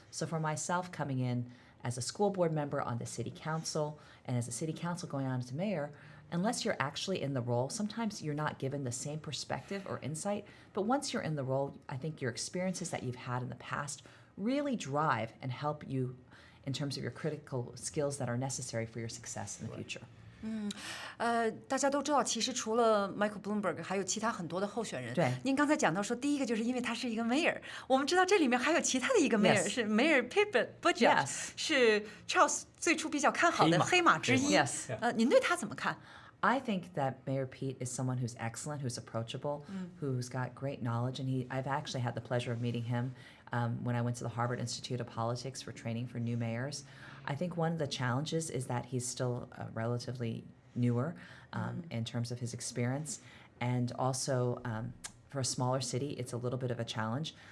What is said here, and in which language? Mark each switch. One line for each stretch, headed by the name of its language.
English: So for myself coming in as a school board member on the city council and as a city council going on to mayor, unless you're actually in the role, sometimes you're not given the same perspective or insight. But once you're in the role, I think your experiences that you've had in the past really drive and help you in terms of your critical skills that are necessary for your success in the future.
Chinese: 大家都知道，其实除了 Michael Bloomberg， 还有其他很多的候选人。对，您刚才讲到说，第一个就是因为他是一个 mayor， 我们知道这里面还有其他的一个 mayor， 是 Mayor Buttigieg， 是 Charles 最初比较看好的黑马之一。您对他怎么看
English: ？I think that Mayor Pete is someone who's excellent, who's approachable, who's got great knowledge, and I've actually had the pleasure of meeting him when I went to the Harvard Institute of Politics for training for new mayors. I think one of the challenges is that he's still relatively newer in terms of his experience, and also for a smaller city, it's a little bit of a challenge.